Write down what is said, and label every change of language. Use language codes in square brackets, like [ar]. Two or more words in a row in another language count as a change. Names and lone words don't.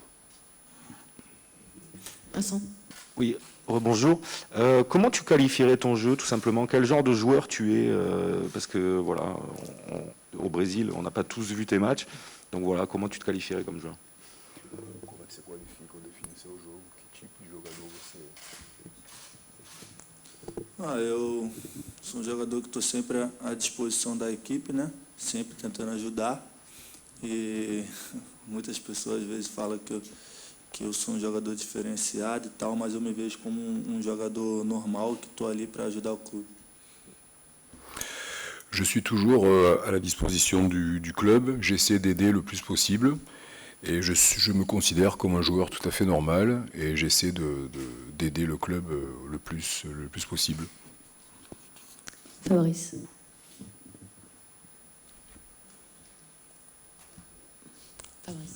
[fr] Vincent. Oui, bonjour. Comment tu qualifierais ton jeu, tout simplement? Quel genre de joueur tu es? Parce que voilà, au Brésil, on n'a pas tous vu tes matchs. Donc voilà, comment tu te qualifierais comme joueur? [pt] Como é que você qualifica ou define seu jogo? Que tipo de jogador você é? Eu sou um jogador que estou sempre à disposição da equipe, né? Sempre tentando ajudar. E muitas pessoas às vezes falam que eu sou um jogador diferenciado e tal, mas eu me vejo como um jogador normal que estou ali para ajudar o clube. [fr] Je suis toujours à la disposition du club, j'essaie d'aider le plus possible, et je me considère comme un joueur tout à fait normal, et j'essaie d'aider le club le plus possible. Fabrice. Fabrice.